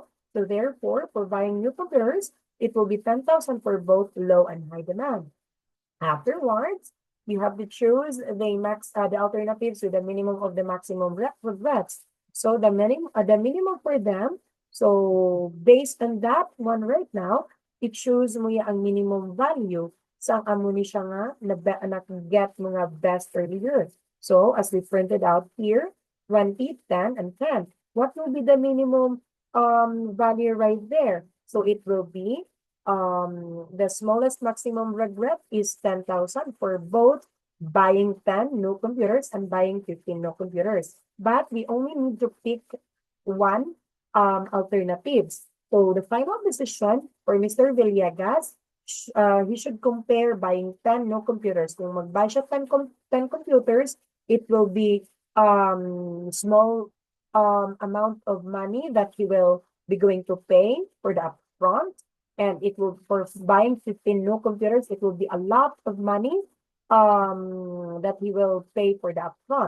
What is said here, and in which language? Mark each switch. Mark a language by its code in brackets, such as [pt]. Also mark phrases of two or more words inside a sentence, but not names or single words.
[en] So therefore, for buying new computers, it will be 10,000 for both low and high demand. Afterwards, you have to choose the alternatives with the minimum of the maximum regrets. So the minimum for them. So based on that one right now, [hil] i-choose mo ang [en] minimum value [hil] sa amo ni siya nga na-get mga [en] best earlier. So as we printed out here, 20, 10, and 10. What will be the minimum value right there? So it will be the smallest maximum regret is 10,000 for both buying 10 new computers and buying 15 new computers. But we only need to pick one alternatives. So the final decision for Mr. Villegas, he should compare buying 10 new computers. [hil] Kung mag-buy siya [en] 10 computers, it will be small amount of money that he will be going to pay for the upfront. And it will, for buying 15 new computers, it will be a lot of money that he will pay for the upfront.